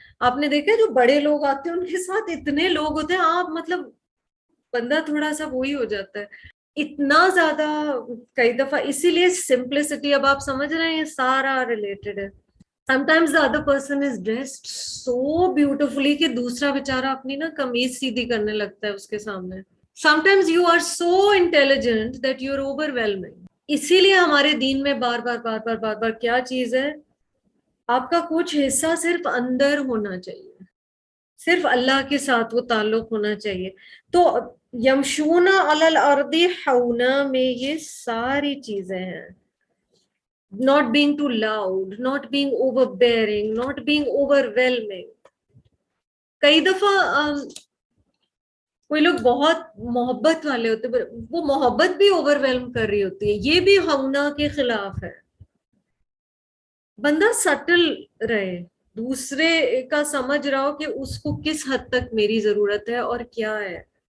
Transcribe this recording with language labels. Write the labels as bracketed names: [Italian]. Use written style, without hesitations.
[Urdu] آپ نے دیکھا جو بڑے لوگ آتے ہیں ان کے ساتھ اتنے لوگ ہوتے ہیں, آپ مطلب بندہ تھوڑا سا وہی ہو جاتا ہے, اتنا زیادہ کئی دفعہ. اسی لیے سمپلسٹی, اب آپ سمجھ رہے ہیں یہ سارا ریلیٹڈ ہے. [English] Sometimes the other person is dressed so beautifully [Urdu] کہ دوسرا بیچارہ اپنی نا قمیض سیدھی کرنے لگتا ہے اس کے سامنے. [English] Sometimes you are so intelligent that you are overwhelming. [Urdu] اسی لیے ہمارے دین میں بار بار کیا چیز ہے, آپ کا کچھ حصہ صرف اندر ہونا چاہیے, صرف اللہ کے ساتھ وہ تعلق ہونا چاہیے. تو [Arabic] یمشون علی الارض حونا [Urdu] میں یہ ساری چیزیں ہیں. [English] not being too loud, not being overbearing, not being overwhelming. [Urdu] کئی دفعہ کوئی لوگ بہت محبت والے ہوتے ہیں, وہ محبت بھی اوور ویلم کر رہی ہوتی ہے, یہ بھی حونا کے خلاف ہے. بندہ سٹل رہے, دوسرے کا سمجھ رہا ہو کہ اس کو کس حد تک میری ضرورت ہے اور کیا ہے.